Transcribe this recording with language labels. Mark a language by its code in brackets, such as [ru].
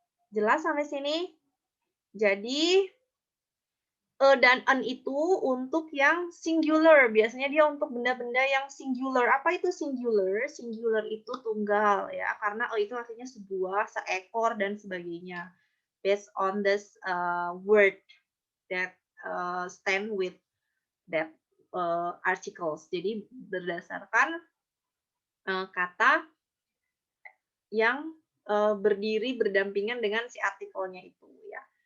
[id] Jelas sampai sini? Jadi dan an itu untuk yang singular. Biasanya dia untuk benda-benda yang singular. Apa itu singular? Singular itu tunggal ya, karena itu artinya sebuah, seekor dan sebagainya. [en] based on this word that stand with that articles. [id] Jadi berdasarkan kata yang berdiri berdampingan dengan si artikelnya itu ya.